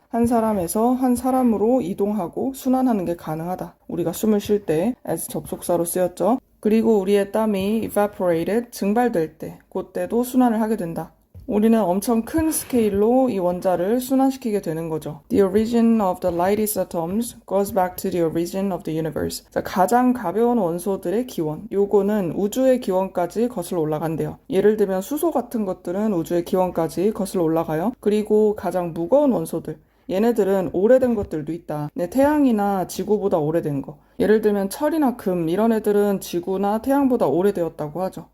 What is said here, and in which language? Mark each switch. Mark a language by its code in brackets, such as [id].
[ko] 한 사람에서 한 사람으로 이동하고 순환하는 게 가능하다. 우리가 숨을 쉴 때 as 접속사로 쓰였죠. 그리고 우리의 땀이 evaporated, 증발될 때, 그때도 순환을 하게 된다. 우리는 엄청 큰 스케일로 이 원자를 순환시키게 되는 거죠. [en] The origin of the lightest atoms goes back to the origin of the universe. [ko] 자, 가장 가벼운 원소들의 기원. 요거는 우주의 기원까지 거슬러 올라간대요. 예를 들면 수소 같은 것들은 우주의 기원까지 거슬러 올라가요. 그리고 가장 무거운 원소들. 얘네들은 오래된 것들도 있다. 네, 태양이나 지구보다 오래된 거. 예를 들면 철이나 금 이런 애들은 지구나 태양보다 오래되었다고 하죠.